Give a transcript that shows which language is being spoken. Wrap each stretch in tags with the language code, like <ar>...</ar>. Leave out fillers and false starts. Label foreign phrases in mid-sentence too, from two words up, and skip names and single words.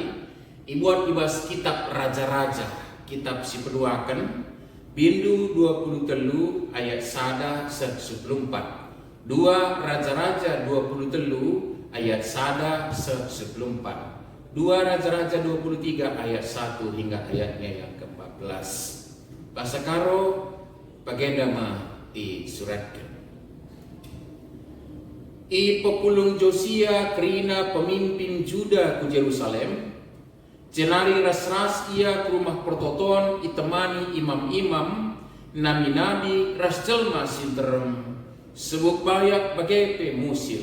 <btx>Ibuat ibas kitab raja-raja. Kitab si peduakan. Bindu 23 ayat 1 14. 2 Raja-Raja 23 ayat 1 14.</btx> <id>2 Raja-Raja 23 ayat 1 hingga ayatnya yang ke-14.</id> <btx>Bahasa karo bagendama disuratkan. I pepulung Josia kerina pemimpin Juda ku Jerusalem. Jenari ras-ras ia ke rumah pertoton itemani imam-imam nabi-nabi ras jelma sinterem sebuk bayak bagepe musil.</btx>